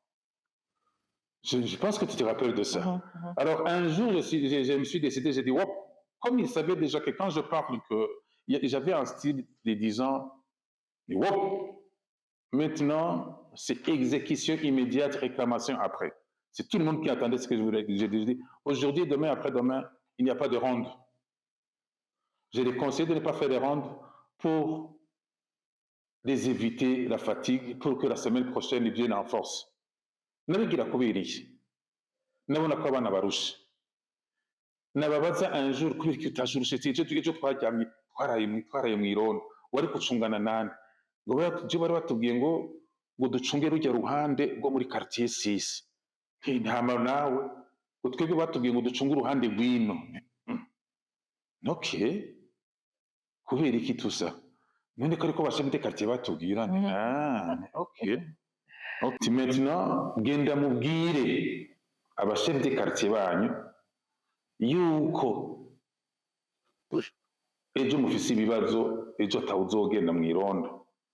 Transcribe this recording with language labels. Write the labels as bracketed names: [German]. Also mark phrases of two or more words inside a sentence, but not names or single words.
[French] Je pense que tu te rappelles de ça. Alors, un jour, je me suis décidé, j'ai dit, wow, comme ils savaient déjà que quand je parle, j'avais un style de disant, wow, maintenant, c'est exécution immédiate, réclamation après. C'est tout le monde qui attendait ce que je voulais dire. J'ai dit, aujourd'hui, demain, après-demain, il n'y a pas de ronde. Je les conseille de ne pas faire des rondes pour les éviter la fatigue, pour que la semaine prochaine, ils viennent en force. [Rundi] Nabigira kubera nabona ko abana barusha nababaza [French] un jour [Rundi] kubera ko utajurushe ejo twaraye mu irondo wari gucungana nani ngo bari batubwiye ngo ducunge rujya ruhande rwo muri quartier 6 ntama nawe ngo twebwe batubwiye ngo ducunge uruhande rw'ino ok kubera iki tusa none ko ariko bashaka quartier batubwira [French] ok maintenant [Rundi] genda mubwire abashef [French] de quartier [Rundi] banyu yuko ejo mufise ibibazo ejo atawuzogenda mu irondo